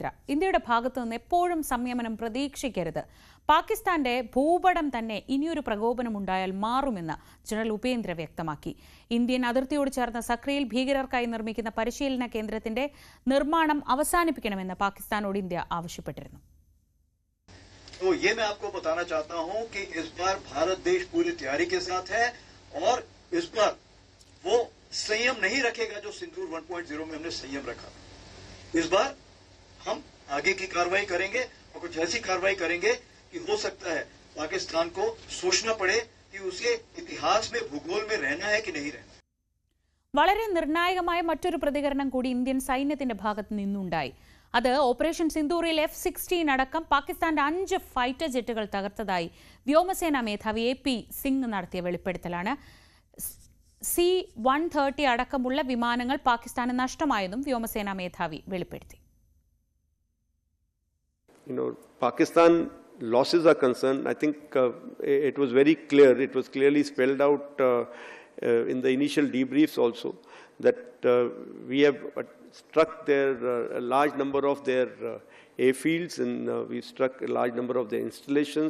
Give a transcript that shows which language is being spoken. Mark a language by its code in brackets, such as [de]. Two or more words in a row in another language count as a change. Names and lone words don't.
[ml] ഇന്ത്യയുടെ ഭാഗത്തു നിന്ന് എപ്പോഴും സംയമനം പ്രതീക്ഷിക്കരുത്. പാകിസ്ഥാന്റെ ഭൂപടം തന്നെ ഇനിയൊരു പ്രകോപനമുണ്ടായാൽ മാറുമെന്ന് ജനറൽ ഉപേന്ദ്ര വ്യക്തമാക്കി. ഇന്ത്യൻ അതിർത്തിയോട് ചേർന്ന സക്രിയിൽ ഭീകരർക്കായി നിർമ്മിക്കുന്ന പരിശീലന കേന്ദ്രത്തിന്റെ നിർമ്മാണം അവസാനിപ്പിക്കണമെന്ന് പാകിസ്ഥാനോട് ഇന്ത്യ ആവശ്യപ്പെട്ടിരുന്നു. [hi] तो ये मैं आपको बताना चाहता हूं कि इस बार भारत देश पूरी तैयारी के साथ है और इस बार वो संयम नहीं रखेगा जो सिंदूर 1.0 में हमने संयम रखा। इस बार हम आगे की कार्रवाई करेंगे और कुछ ऐसी कार्रवाई करेंगे कि हो सकता है पाकिस्तान को सोचना पड़े कि उसे इतिहास में भूगोल में रहना है कि नहीं रहना। [ml] വളരെ നിർണായകമായ മറ്റൊരു പ്രതികരണം കൂടി ഇന്ത്യൻ സൈന്യത്തിന്റെ ഭാഗത്ത് നിന്നുണ്ടായി. അത് ഓപ്പറേഷൻ സിന്ദൂറിൽ F-16 അടക്കം പാകിസ്ഥാന്റെ 5 [en] fighter jets [ml] തകർത്തതായി വ്യോമസേനാ മേധാവി AP സിംഗ് നടത്തിയ വെളിപ്പെടുത്തലാണ്. C-130 അടക്കമുള്ള വിമാനങ്ങൾ പാകിസ്ഥാന് നഷ്ടമായതും വ്യോമസേനാ മേധാവി വെളിപ്പെടുത്തി. [en] Pakistan losses are concerned. I think it was very clear. It was clearly spelled out in the initial debriefs also that we have struck a large number of their airfields, and we've struck a large number of their installations.